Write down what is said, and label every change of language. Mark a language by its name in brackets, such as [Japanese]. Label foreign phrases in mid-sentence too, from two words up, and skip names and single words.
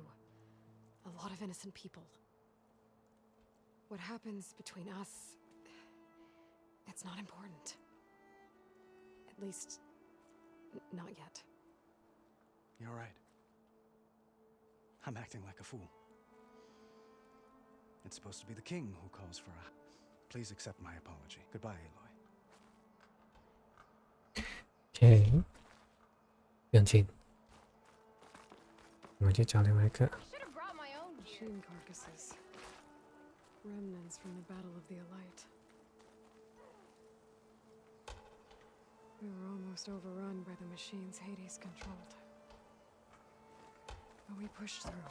[English] A lot of innocent people. What happens between us, it's not important. At least, not yet. You're right. I'm acting like a fool. It's supposed to be the king who calls for a... Please accept my apology. Goodbye, Aloy. [Thai] โอเคเรื่องจริง [Chinese] 我们去找另外一个 [English] Machine carcasses. Remnants from the Battle of the Alight. We were almost overrun by the machines Hades controlled. But we pushed through.